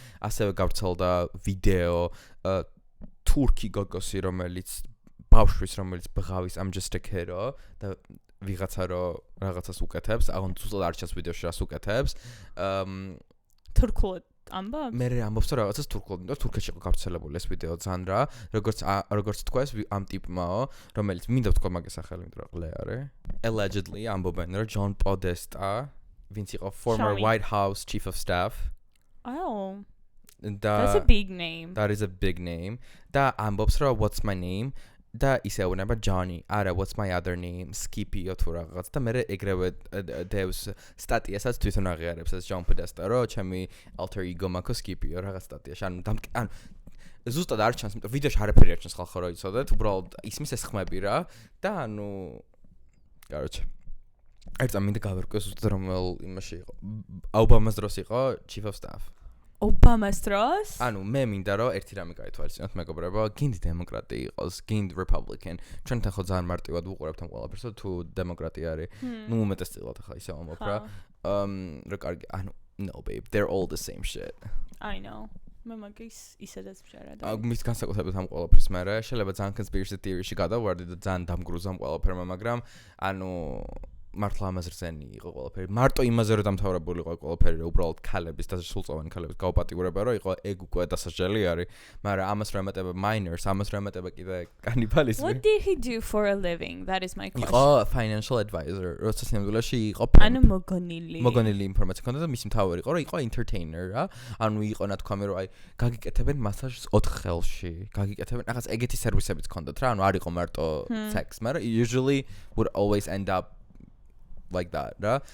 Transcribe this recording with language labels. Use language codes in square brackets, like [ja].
[ka] ასევე გავრცელდა ვიდეო თურქი გოგოსი, რომელიც ბავშვის, რომელიც ბღავის [en] I'm just a kid- [ka] ო და ვიღაცა რო რაღაცას უკეთებს, აღონ ზუსტად არ ჩანს ვიდეოში რას უკეთებს. თურქულად ამბობს? მე ამბობს რომ რაღაცას თურქულად, იმიტომ რომ თურქეთში იყო გავრცელებული ეს ვიდეო ძალიან რა, როგორც თქვა ეს ამ ტიპმაო, რომელიც მინდა ვთქვა მაგის სახელი, იმიტომ რომ ყლე არის. [en] Allegedly [ka] ამბობენ რომ [en] John Podesta, [ka] ვინც იყო [en] former White House chief of staff. Oh. That's a big name. That is a big name. [ka] და ამბობს რომ [en] what's my name? [ka] და ისე უნება Johnny, არა [en] what's my other name? [ka] Skippy-ო თუ რაღაც და მე ეგრევე დევს სტატიასაც თვითონ აღიარებს ეს John Podesta, რომ ჩემი alter ego მაქვს Skippy-ო რაღაც სტატიაში. ანუ ზუსტად არ ჩანს, იმიტომ ვიდეოში არაფერი არ ჩანს ხალხო რომ იცოდეთ, უბრალოდ ისმის ეს ხმები რა და ანუ კაროჩე. ერთ წამი მინდა გავერკვე ზუსტად რომელ იმაში იყო. Obama-ს დროს იყო chief of staff. ობამას დროს? ანუ მე მინდა რომ ერთი რამე გაითვალისწინოთ მეგობრებო, გინდ დემოკრატი იყოს, გინდ რეპუბლიკენ. ჩვენთან ხო ძალიან მარტივად ვუყურებთ ამ ყველაფერს, თუ დემოკრატია არის. ნუ უმეტესწილად ახლა ისე ამბობ რა. რა კარგი, ანუ [en] no babe, they're all the same shit. I know. [ka] მე მაგის ისედაც ვშერა და მის განსაკუთრებით ამ ყველაფრის მერე შეიძლება ძალიან conspiracy theory-ში გადავარდე და ძალიან დამგრუზა ამ ყველაფერმა, მაგრამ ანუ მართლა ამაზე რძენი იყო ყველაფერი. მარტო იმაზე რომ დამთავრებული იყო ყველაფერი, რომ უბრალოდ ქალების და სულწოვანი ქალების გაუპატიურება რომ იყო ეგ უკვე დასაჯელი არის, მაგრამ ამას რა ემატება minors, ამას რა ემატება კიდე კანიბალიზმი. [en] What did he do for a living? That is my question. [ka] იყო financial advisor. როცა სინამდვილეში იყო ანუ მოგონილი ინფორმაცია ქონდა და მისი მთავარი იყო, რომ იყო entertainer რა. ანუ იყო ნათქვამი რომ აი გაგიკეთებენ მასაჟს 4 ხელში. გაგიკეთებენ რაღაც ეგეთი სერვისებიც ქონდათ რა. ანუ არ იყო მარტო sex, მაგრამ [en] usually would always end up like that, [ka] რა.